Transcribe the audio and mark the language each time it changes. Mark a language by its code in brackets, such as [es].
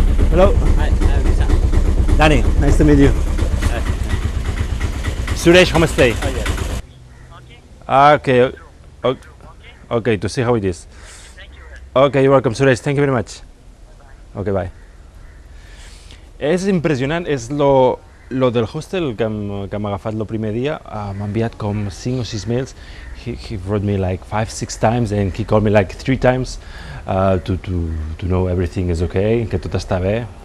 [en] Hello. Hi, I'm Lisa. Danny, nice to meet you. Suresh, home stay. Okay. Okay, to see how it is. Okay, you're welcome, Suresh. Thank you very much. Okay, bye. [ca] És impressionant, és lo del hostel que hem agafat el primer dia. M'ha enviat com 5 o 6 mails. [en] He wrote me like 5-6 times and he called me like 3 times to know everything is okay, [ca] que tot està bé.